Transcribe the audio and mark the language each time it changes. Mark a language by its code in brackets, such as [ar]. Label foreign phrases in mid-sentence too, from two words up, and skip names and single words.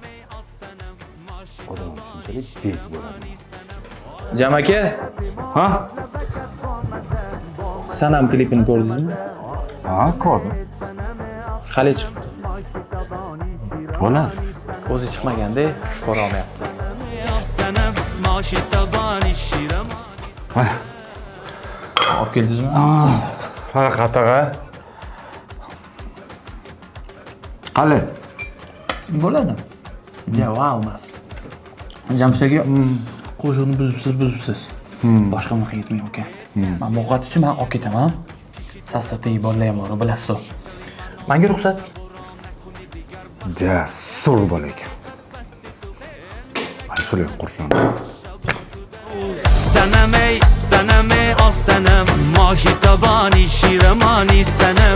[uz] Odam shunchalik bez bo'ladi. Jam aka, Ha? Sanam klipini ko'rdingizmi? Ha, ko'rdim. Hali chiqibdi. Bo'ladi. O'zi chiqmaganda ko'ra olmayapti. [fa] سنم ماشی تابانی شیرمانی [uz] Olib keldingizmi? Ha, qataqa. Qale. Bo'ladi. Javob emas. Jamshid aka, qo'shiqni buzibsiz. Boshqa unaqa yetmayman aka. Men ovqat uchun men olib ketaman. Sassapiy bolalar ham bor, bilasiz. Menga ruxsat. Jasur bola ekan. Mana shular qursin. [fa] سنم ای سنم آ سنم ماهی تابانی شیرمانی سنم